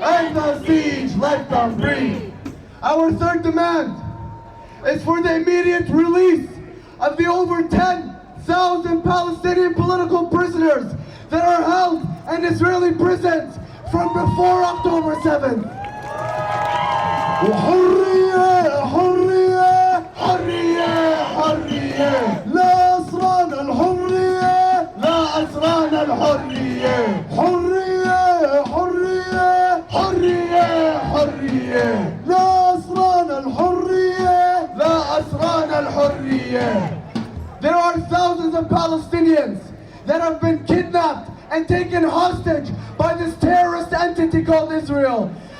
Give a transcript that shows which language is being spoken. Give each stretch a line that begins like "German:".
English: End the siege, let them breathe! Our third demand is for the immediate release of the over 10,000 Palestinian political prisoners that are held in Israeli prisons from before October 7th.
Arabic: حرية حرية حرية حرية لا أسرى الحرية لا أسرى أسرانا الحرية حرية حرية حرية حرية لا أسرانا الحرية لا أسرانا الحرية.
English: There are thousands of Palestinians that have been kidnapped and taken hostage by this terrorist entity called Israel.